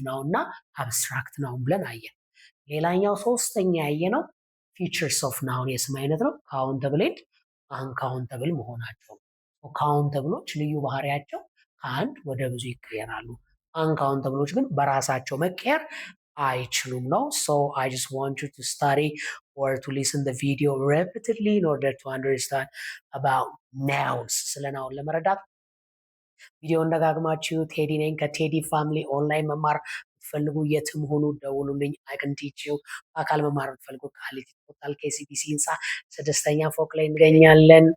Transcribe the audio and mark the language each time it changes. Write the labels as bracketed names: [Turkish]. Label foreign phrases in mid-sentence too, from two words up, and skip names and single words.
[Amharic] ናውን እና [English] abstract noun [Amharic] ብለን አየን። ሌላኛው ሶስተኛ ያየነው [English] features of noun [Amharic] የስም አይነት ነው። [English] countable and uncountable [Amharic] መሆናቸው። ካውንተብሎች ልዩ ባህሪያቸው ከአንድ ወደ ብዙ ይቀየራሉ። አንካውንተብሎች ግን በራሳቸው መቀየር አይችሉም ነው። [English] So I just want you to study or to listen the video repeatedly in order to understand about nouns. [Amharic] ስለ ናውን ለመረዳት ቪዲዮውን ደጋግማችሁ ቴዲ ነኝ ከቴዲ ፋሚሊ ኦንላይን መማር ብትፈልጉ የትም ሆኑ ደውሉልኝ። [English] I can teach you። [Amharic] በአካል መማር ብትፈልጉ ቃሊቲ ቶታል KCBC ህንፃ 6ኛ ፎቅ ላይ እንገኛለን።